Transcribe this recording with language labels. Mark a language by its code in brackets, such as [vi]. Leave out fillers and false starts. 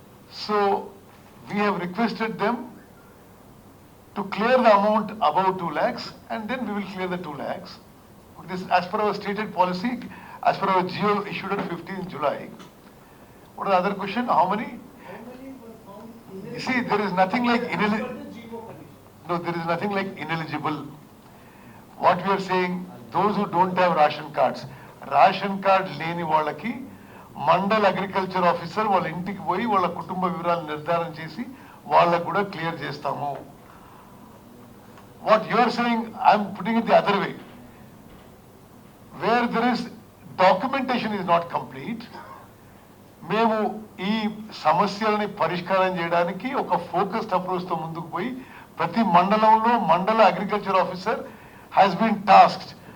[en] So we have requested them to clear the amount above 2 lakhs and then we will clear the 2 lakhs. This, as per our stated policy, as per our GO issued on 15th July. What is the other question? How many? You see, there is nothing like no, there is nothing like ineligible. What we are saying, those who don't have ration cards, [te] ration card లేని వాళ్ళకి mandal agriculture officer వాళ్ళ ఇంటికి పోయి వాళ్ళ కుటుంబ వివరాలు నిర్ధారణ చేసి వాళ్ళకు కూడా క్లియర్ చేస్తాము. [en] What you are saying, I am putting it the other way. Where there is documentation is not complete, [te] మేము ఈ సమస్యలని పరిష్కారం చేయడానికి ఒక ఫోకస్డ్ అప్రోచ్తో ముందుకు పోయి ప్రతి మండలంలో మండల agriculture officer has been tasked.